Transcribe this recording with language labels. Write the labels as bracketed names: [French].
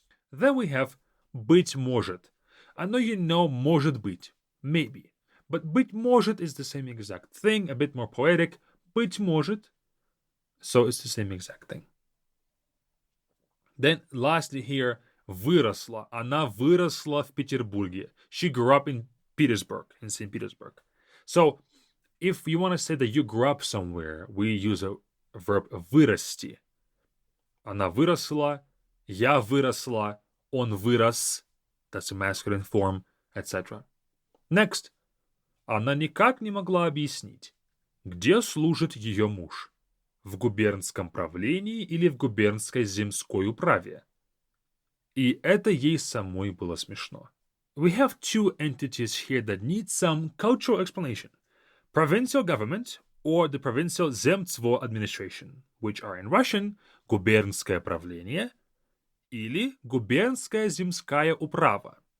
[English] Then we have быть может. I know you know может быть, maybe. But быть может is the same exact thing, a bit more poetic. [Russian] Быть может. [English] So it's the same exact thing. Then lastly here, выросла. [Russian] Она выросла в Петербурге. [English] She grew up in Petersburg, in St. Petersburg. So if you want to say that you grew up somewhere, we use a verb вырасти. [Russian] Она выросла, я выросла, он вырос. [English] That's a masculine form, etc. Next. [Russian] Она никак не могла объяснить, где служит ее муж. В губернском правлении или в губернской земской управе. И это ей самой было смешно. [English] We have 2 entities here that need some cultural explanation. Provincial government or the provincial земство administration, which are in Russian [Russian] губернское правление или губернская земская управа.